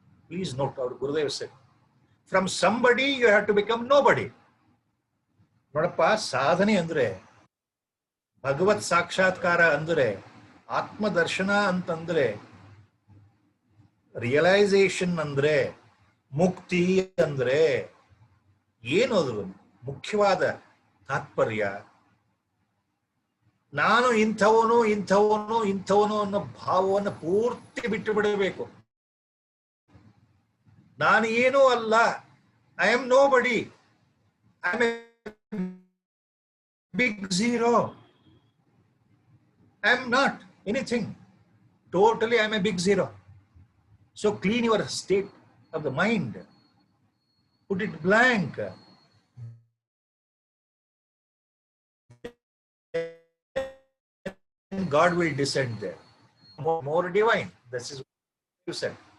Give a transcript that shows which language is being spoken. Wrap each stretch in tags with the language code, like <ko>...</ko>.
<en>Please note, our Gurudev said, from somebody you have to become nobody.</en> <kn>ನೋಡಪ್ಪ, ಸಾಧನೆ ಅಂದ್ರೆ, ಭಗವತ್ ಸಾಕ್ಷಾತ್ಕಾರ ಅಂದ್ರೆ, ಆತ್ಮದರ್ಶನ ಅಂತಂದ್ರೆ, ರಿಯಲೈಸೇಷನ್ ಅಂದ್ರೆ, ಮುಕ್ತಿ ಅಂದ್ರೆ ಏನು? ಅದ್ರ ಮುಖ್ಯವಾದ ತಾತ್ಪರ್ಯ, ನಾನು ಇಂಥವನು ಇಂಥವನು ಇಂಥವನು ಅನ್ನೋ ಭಾವವನ್ನು ಪೂರ್ತಿ ಬಿಟ್ಟು ಬಿಡಬೇಕು. ನಾನು ಏನೂ ಅಲ್ಲ,</kn> <en>I am nobody, I am a big zero, I am not anything, totally I am a big zero. So clean your state of the mind, put it blank. God will descend there, more divine. This is what you said.</en>